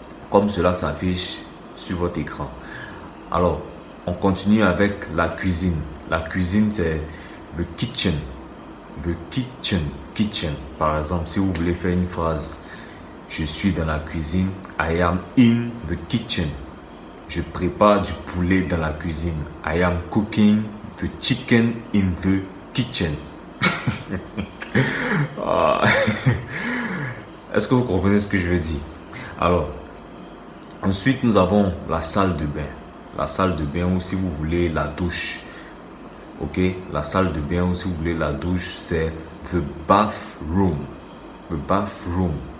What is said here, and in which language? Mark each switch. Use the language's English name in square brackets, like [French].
[French] Comme cela s'affiche sur votre écran. Alors, on continue avec la cuisine. La cuisine, c'est [English] the kitchen. The kitchen. Kitchen. [French] Par exemple, si vous voulez faire une phrase, je suis dans la cuisine. [English] I am in the kitchen. [French] Je prépare du poulet dans la cuisine. [English] I am cooking the chicken in the kitchen. [French] Est-ce que vous comprenez ce que je veux dire? Alors, ensuite, nous avons la salle de bain. La salle de bain ou si vous voulez la douche. Ok, la salle de bain ou si vous voulez la douche, c'est [English] the bathroom. The bathroom.